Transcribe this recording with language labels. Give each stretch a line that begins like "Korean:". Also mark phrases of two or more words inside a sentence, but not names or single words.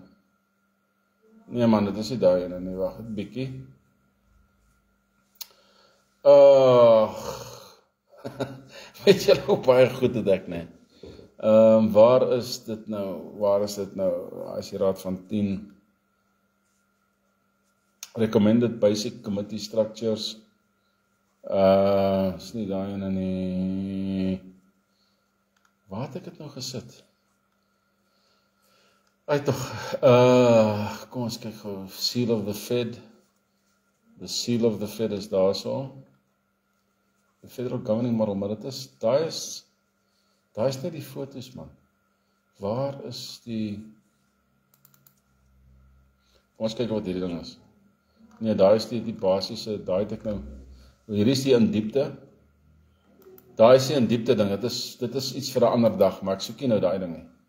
Afrikaans: Nee man, dit is nie daai ene nie, wag, 'n bietjie. Weet julle hoe baie goed het ek, nee. Waar is dit nou, as die raad van 10
English: recommended basic committee structures,
Afrikaans: is nie daai ene nie. Waar het ek dit nou gesit? Kom ons kyk gou,
English: Seal of the Fed. The Seal of the Fed
Afrikaans: is daar so.
English: The Federal Governing Model,
Afrikaans: maar daai is net die foto's man. Waar is die... Ons kyk wat hierdie ding is. Nee, daar is die basiese, daai het ek nou... Hier is die in diepte. Daai is die in diepte ding, dit is iets vir 'n ander dag, maar ek soek nie nou daai ding nie.